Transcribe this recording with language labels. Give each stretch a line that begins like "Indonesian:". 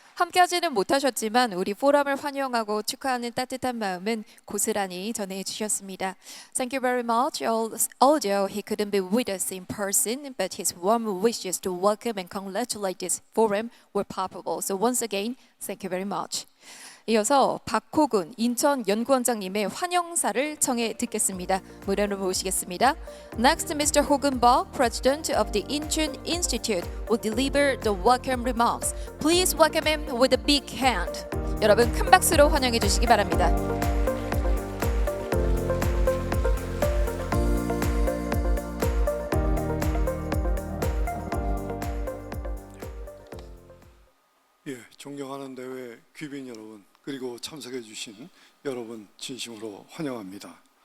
Korean: 함께하지는 못하셨지만 우리 포럼을 환영하고 축하하는 따뜻한 마음은 고스란히 전해 주셨습니다.
English: Thank you very much. Although he couldn't be with us in person, but his warm wishes to welcome and congratulate this forum were palpable. So once again, thank you very much.
Korean: 이어서 박호근 인천연구원장님의 환영사를 청해 듣겠습니다. 무대로 모시겠습니다.
English: Next, Mr. Hogun Park, President of the Incheon Institute, will deliver the welcome remarks. Please welcome him with a big hand.
Korean: 여러분 큰 박수로 환영해 주시기 바랍니다. 예, 존경하는 대회 귀빈 여러분, 그리고 참석해 주신 여러분 진심으로 환영합니다.